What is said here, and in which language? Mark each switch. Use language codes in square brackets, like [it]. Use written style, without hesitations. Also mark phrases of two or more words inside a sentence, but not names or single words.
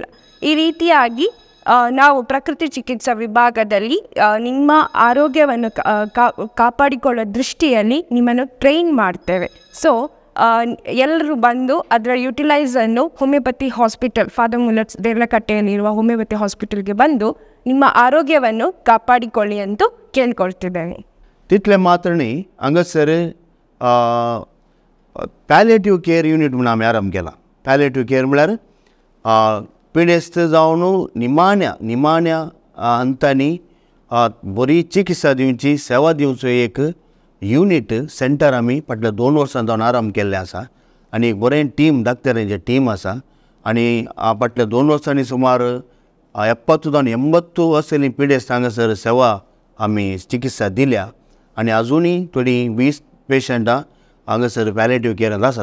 [kn] ಈ ರೀತಿಯಾಗಿ ನಾವು ಪ್ರಕೃತಿ ಚಿಕಿತ್ಸಾ ವಿಭಾಗದಲ್ಲಿ ನಿಮ್ಮ ಆರೋಗ್ಯವನ್ನು ಕಾಪಾಡಿಕೊಳ್ಳೋ ದೃಷ್ಟಿಯಲ್ಲಿ ನಿಮ್ಮನ್ನು ಟ್ರೈನ್ ಮಾಡ್ತೇವೆ. ಸೊ ಎಲ್ಲರೂ ಬಂದು ಅದರ ಯುಟಿಲೈಸನ್ನು [en] homeopathy hospital [kn] ಫಾದರ್ ಮುಲ್ಲರ್ಸ್ ದೇರ್ಲಕಟ್ಟೆಯಲ್ಲಿರುವ ಹೋಮಿಯೋಪತಿ ಹಾಸ್ಪಿಟಲ್ಗೆ ಬಂದು ನಿಮ್ಮ ಆರೋಗ್ಯವನ್ನು ಕಾಪಾಡಿಕೊಳ್ಳಿ ಅಂತ ಕೇಳ್ಕೊಳ್ತಿದ್ದೇನೆ. [kok] तितले मात्रणी हांगासर [en] palliative care unit [kok] म्हणून आमी आरंभ केला. [en] palliative care [kok] म्हळ्यार पिडेस्त जावन निमाण्या अंतांनी बरी चिकित्सा दिवची, सेवा दिवचो एक [en] unit centre [kok] आमी फाटल्या 2 वर्सां जावन आरंभ केल्लें आसा आनी एक बरें टीम डाक्टरांचें टीम आसा आनी फाटल्या 2 वर्सांनी सुमार 70-80 असलेलीं पिडेस्त हांगासर सेवा आमी चिकित्सा दिल्या आनी आजुनूय थोडी 20 पेशंटां हांगासर पॅलेटिव्ह केअरांत आसा.